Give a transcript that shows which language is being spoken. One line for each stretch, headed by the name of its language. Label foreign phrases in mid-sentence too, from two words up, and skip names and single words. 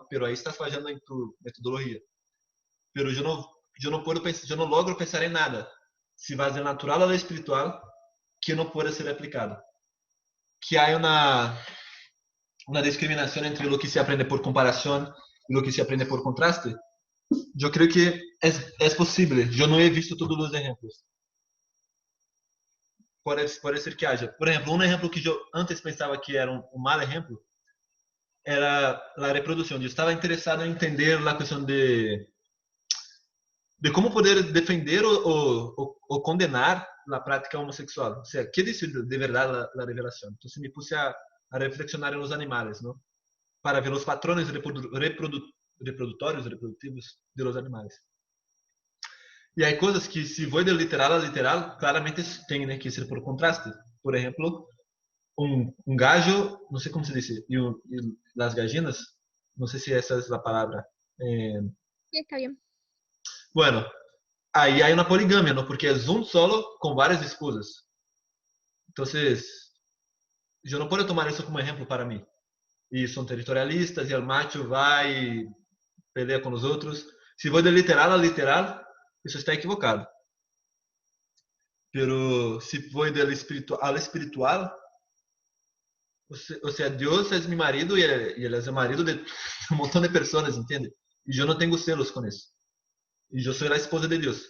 Spanish: Pero ahí estás fallando en tu metodología. Pero yo no puedo pensar, yo no logro pensar en nada si vas de natural a lo espiritual que no pueda ser aplicado. Que hay una discriminación entre lo que se aprende por comparación y lo que se aprende por contraste. Yo creo que es posible. Yo no he visto todos los ejemplos.
Portuguese: Pode ser que haja. Por exemplo, um exemplo que eu antes pensava que era um mau exemplo era a reprodução. Eu estava interessado em entender a questão de como poder defender ou condenar a prática homossexual. Ou seja, que diz de verdade a revelação. Então,
Spanish: me puse a reflexionar
Portuguese: nos animais, não? Para ver os patrones reprodutivos
Spanish: de los
Portuguese: animais. E aí coisas que se vou de literal a literal, claramente tem, né, que ser por contraste. Por exemplo, um gallo, não sei como se diz, e as gallinas, não sei se essa é a palavra.
Spanish: Sí, está bien. Bueno,
Portuguese: aí há uma poligamia, não? Porque é um solo com várias esposas. Então, eu não posso tomar isso como exemplo para mim. E são territorialistas, e o macho vai e pelea com os outros. Se vou de literal a literal, isso está equivocado.
Spanish: Pero si voy del espiritual al espiritual, o sea, Dios es mi marido y él es el marido de un montón de personas, ¿entiende? Y yo no tengo celos con eso. Y yo soy la esposa de Dios.